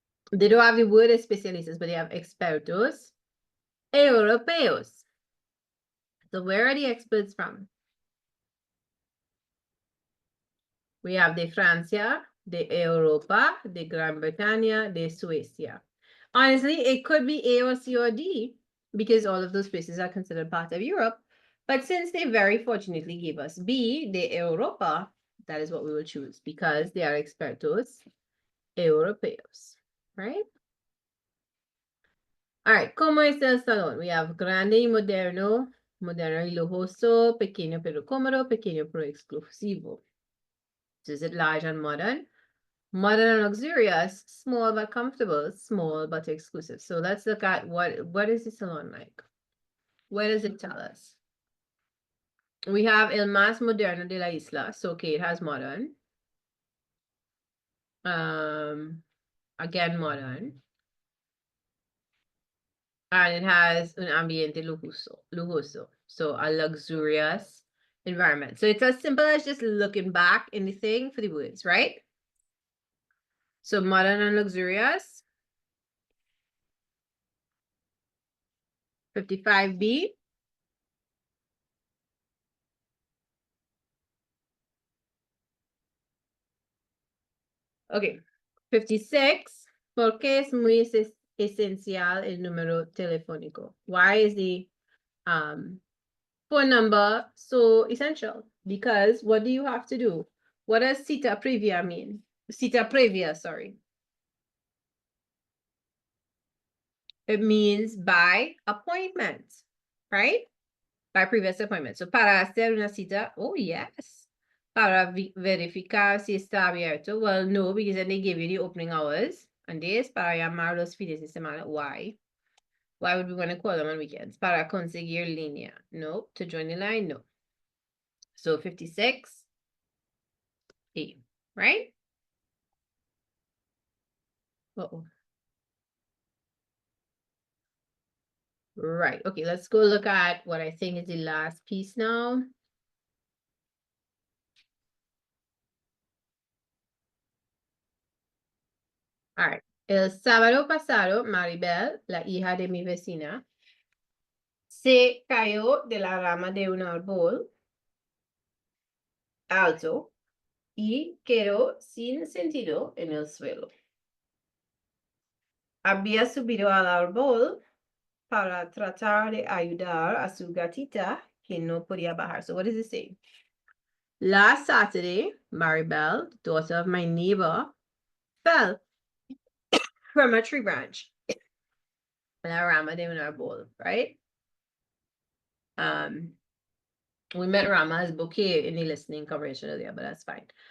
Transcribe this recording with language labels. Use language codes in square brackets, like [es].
[en] They don't have the word especialistas, but they have [es] expertos europeos. [en] So where are the experts from? We have [es] de Francia, de Europa, de Gran Bretaña, de Suecia. [en] Honestly, it could be A or C or D because all of those places are considered part of Europe. But since they very fortunately gave us B, [es] de Europa, [en] that is what we will choose because they are [es] expertos europeos, [en] right? All right, [es] ¿cómo es el salón? [en] We have [es] grande y moderno, Moderno y lujoso, pequeño pero cómodo, pequeño pero exclusivo. [en] So is it large and modern? Modern and luxurious, small but comfortable, small but exclusive. So let's look at what is the salon like? What does it tell us? We have [es] El Más Moderno de la Isla. [en] So okay, it has modern. Again, modern. And it has [es] un ambiente lujoso. [en] So a luxurious environment. So it's as simple as just looking back in the thing for the words, right? So modern and luxurious. 55B. Okay. 56. [es] Porque es muy esencial el número telefónico. [en] Why is the phone number so essential? Because what do you have to do? What does [es] cita previa [en] mean? [es] Cita previa, [en] sorry. It means by appointment, right? By previous appointment. [es] So para hacer una cita, [en] oh yes. [es] Para verificar si está abierto. [en] Well, no, because then they give you the opening hours. And this [es] para llamar los fines de semana. [en] Why? Why would we want to call them on weekends? [es] Para conseguir línea. [en] No. To join the line? No. So 56. A, right? Uh-oh. Right. Okay, let's go look at what I think is the last piece now. All right. [es] El sábado pasado, Maribel, la hija de mi vecina, se cayó de la rama de un árbol alto y quedó sin sentido en el suelo. Había subido al árbol para tratar de ayudar a su gatita que no podía bajar. [en] So what does it say? Last Saturday, Maribel, daughter of my neighbor, fell from a tree branch. [es] La rama de un árbol, right? [en] We met Rama as bouquet in the listening conversation earlier, but that's fine.